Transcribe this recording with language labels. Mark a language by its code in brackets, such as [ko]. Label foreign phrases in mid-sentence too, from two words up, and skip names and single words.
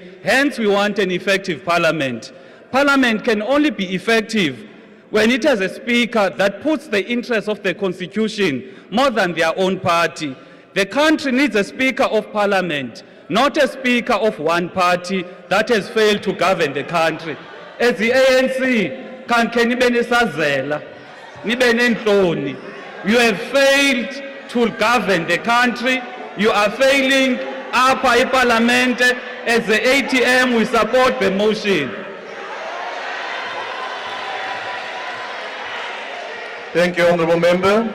[en] Hence, we want an effective Parliament. Parliament can only be effective when it has a speaker that puts the interests of the constitution more than their own party. The country needs a speaker of parliament, not a speaker of one party that has failed to govern the country. As the ANC, [xh] can nibe nesazela, nibe nentloni. [en] You have failed to govern the country. You are failing upper parliament. As the ATM, we support the motion. Thank you, Honourable Member.